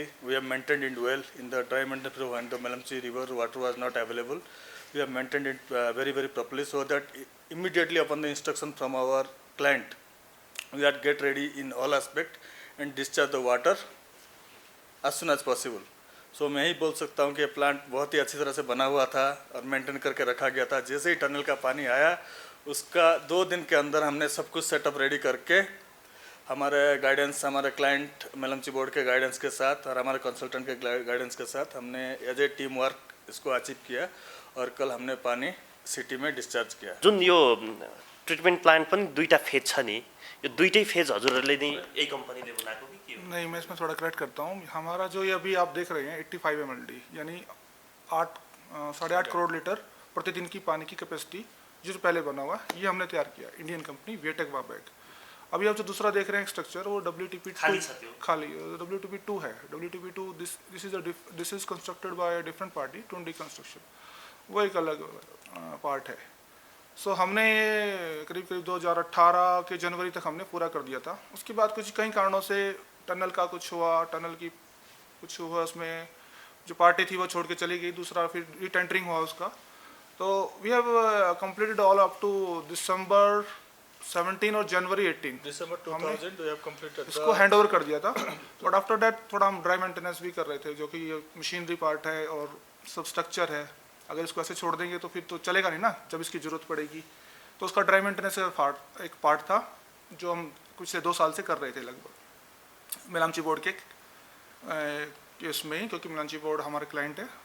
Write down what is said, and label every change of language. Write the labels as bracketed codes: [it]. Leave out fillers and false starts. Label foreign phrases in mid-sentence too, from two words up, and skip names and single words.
[en] We have maintained it well in the dry maintenance when the Melamchi river water was not available. We have maintained it very properly, so that immediately upon the instruction from our client, we are get ready in all aspect and discharge the water as soon as possible. [hi] So मैं ही बोल सकता हूँ कि प्लांट बहुत ही अच्छी तरह से बना हुआ था और मेंटेन करके रखा गया था। जैसे ही टनल का पानी आया, उसका 2 दिन के अंदर हमने सब कुछ सेटअप रेडी करके हमारे गाइडेंस, हमारे क्लाइंट मेलम्ची बोर्ड के गाइडेंस के साथ और हमारे कंसल्टेंट के गाइडेंस के साथ हमने [en] as a team work [hi] इसको अचीव किया और कल हमने पानी सिटी में डिस्चार्ज किया। [ne] जुन यो ट्रिटमेंट प्लान्ट पनि दुईटा फेज छ नि, यो दुईटै फेज हजुरहरूले नै यही कम्पनीले बनाएको कि के हो? [hi] नहीं, मैं इसमें थोड़ा करेक्ट करता हूँ। हमारा जो ये अभी आप देख रहे हैं 85 MLD यानी 8.5 करोड़ लीटर प्रतिदिन की पानी की कैपेसिटी जो पहले बना हुआ, ये हमने तैयार किया, इंडियन कंपनी BA-Tech Wawag। अभी आप जो दूसरा देख रहे हैं स्ट्रक्चर, वो WTP2 खाली WTP2 है। [en] WTP2 this is constructed by different party, Tundi construction, [hi] वो एक अलग पार्ट है। सो हमने ये करीब 2018 के जनवरी तक हमने पूरा कर दिया था। उसके बाद कई कारणों से टनल का कुछ हुआ, उसमें जो पार्टी थी वो छोड़ के चली गई, दूसरा फिर रीटेंडरिंग हुआ उसका। [en] तो we have completed all up to December 17 और January 18 December 2000 we have completed [hi] इसको हैंड ओवर कर दिया था। [en] but after that [hi] थोड़ा हम ड्राई मेंटेनेंस भी कर रहे थे, जो कि मशीनरी पार्ट है और सब स्ट्रक्चर है। अगर इसको ऐसे छोड़ देंगे तो फिर तो चलेगा नहीं ना, जब इसकी ज़रूरत पड़ेगी। तो उसका ड्राई मेंटेनेंस का एक पार्ट था जो हम कुछ से 2 साल से कर रहे थे लगभग मेलांची बोर्ड के केस में ही, क्योंकि मेलांची बोर्ड हमारे क्लाइंट है।